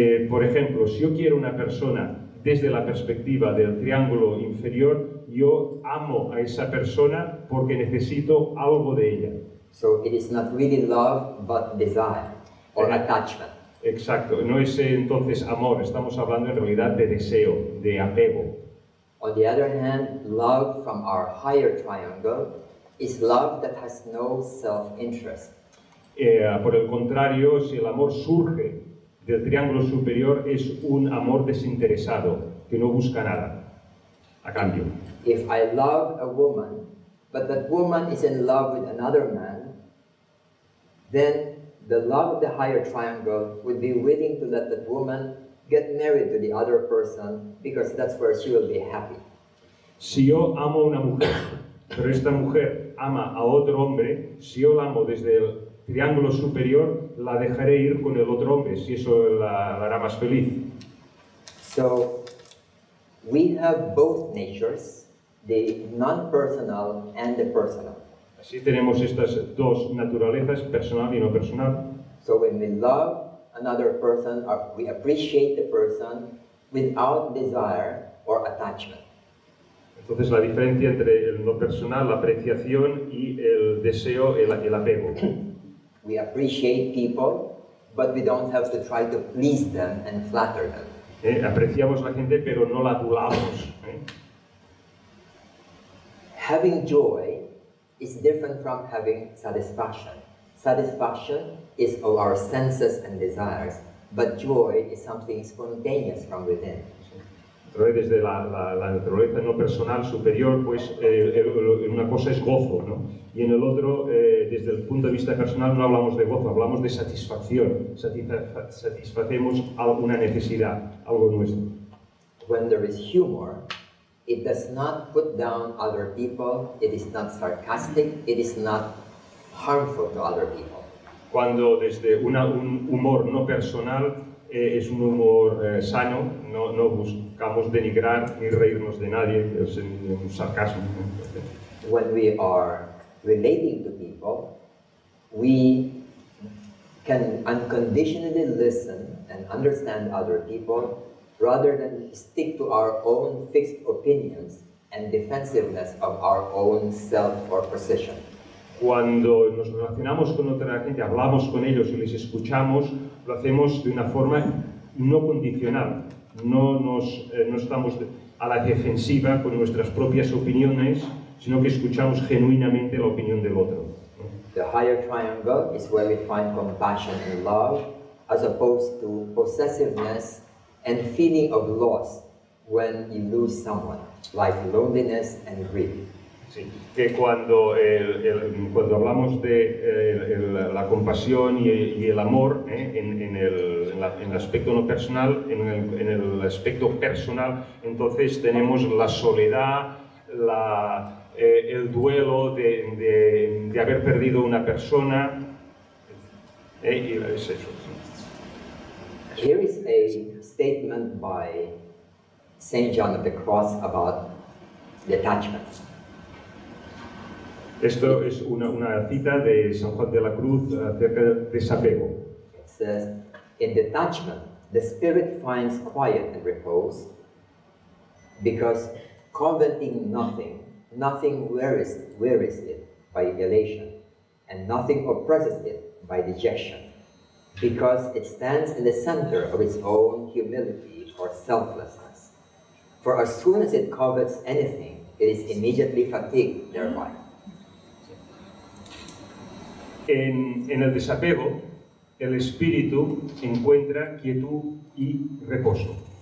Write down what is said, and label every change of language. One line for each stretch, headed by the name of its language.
Spanish: Por ejemplo, si yo quiero una persona desde la perspectiva del triángulo inferior, yo amo a esa persona porque necesito algo de ella.
English: So it is not really love, but desire or attachment.
Spanish: Exacto, no es entonces amor, estamos hablando en realidad de deseo, de apego.
English: On the other hand, love from our higher triangle is love that has no self-interest.
Spanish: Por el contrario, si el amor surge del triángulo superior, es un amor desinteresado, que no busca nada a cambio.
English: If I love a woman, but that woman is in love with another man, then the love of the higher triangle would be willing to let that woman get married to the other person because that's where she will be happy.
Spanish: Si yo amo a una mujer, pero esta mujer ama a otro hombre, si yo la amo desde el triángulo superior, la dejaré ir con el otro hombre, si eso la hará más feliz.
English: So, we have both natures, the non-personal and the personal.
Spanish: Así tenemos estas dos naturalezas, personal y no personal.
English: So when we love another person, or we appreciate the person without desire or attachment.
Spanish: Entonces la diferencia entre el no personal, la apreciación y el deseo, el apego.
English: We appreciate people, but we don't have to try to please them and flatter them.
Spanish: Apreciamos a la gente, pero no la adulamos.
English: Having joy is different from having satisfaction. Satisfaction is of our senses and desires, but joy is something spontaneous from within.
Spanish: Desde la naturaleza no personal superior, pues una cosa es gozo, ¿no? Y en el otro, desde el punto de vista personal, no hablamos de gozo, hablamos de satisfacción. Satisfacemos una necesidad, algo nuestro.
English: When there is humor, it does not put down other people, it is not sarcastic, it is not harmful to other people.
Spanish: Cuando desde un humor no personal es un humor sano, no buscamos denigrar ni reírnos de nadie, es un sarcasmo.
English: When we are relating to people, we can unconditionally listen and understand other people rather than stick to our own fixed opinions and defensiveness of our own self or position.
Spanish: Cuando nos relacionamos con otra gente, hablamos con ellos y les escuchamos, lo hacemos de una forma no condicional. No estamos a la defensiva con nuestras propias opiniones, sino que escuchamos genuinamente la opinión del otro.
English: The higher triangle is where we find compassion and love, as opposed to possessiveness and feeling of loss when you lose someone, like loneliness and grief.
Spanish: Sí, que cuando hablamos de la compasión y el amor, en el aspecto no personal, en el aspecto personal, entonces tenemos la soledad, el duelo de haber perdido una persona, y es eso.
English: Here is a statement by St. John of the Cross about detachment.
Spanish: Esto es una cita de San Juan de la Cruz acerca del desapego.
English: It says, in detachment, the spirit finds quiet and repose, because coveting nothing wearies it by elation, and nothing oppresses it by dejection, because it stands in the center of its own humility or selflessness. For as soon as it covets anything, it is immediately fatigued thereby.
Spanish: En el desapego, el espíritu encuentra quietud y reposo.